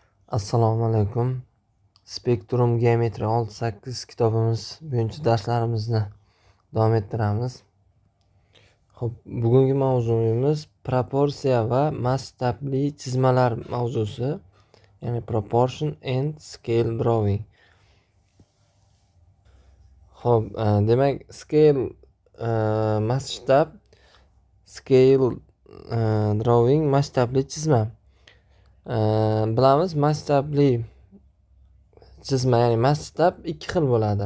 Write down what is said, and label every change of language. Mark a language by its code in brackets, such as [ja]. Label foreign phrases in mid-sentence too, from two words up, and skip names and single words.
[ar] السلام عليكم. [uz] Spektrum geometri 6-8 kitobimiz bo'yicha darslarimizni davom ettiramiz. Xo'p, bugungi mavzuyimiz proporsiya va masshtabli chizmalar mavzusi, ya'ni [en] proportion and scale drawing. [uz] Xo'p, demak scale masshtab, [en] scale drawing [uz] masshtabli chizma. Bilamiz, masshtabli chizma, ya'ni masshtab ikki xil bo'ladi.